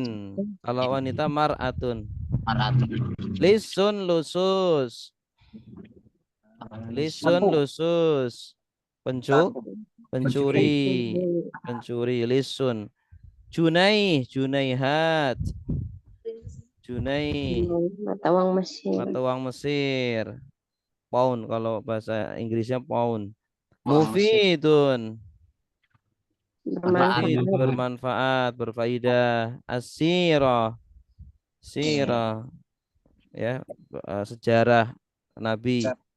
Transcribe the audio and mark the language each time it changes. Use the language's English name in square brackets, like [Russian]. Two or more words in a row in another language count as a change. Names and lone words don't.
[Indonesian] Kalau wanita mar'atun. [Arabic] لص لصوص, [Indonesian] pencuri. Lisun. Junaihat, mata uang Mesir. Pound kalau bahasa Inggrisnya pound. Mufidun, bermanfaat, berfaedah. Sirah ya, sejarah Nabi.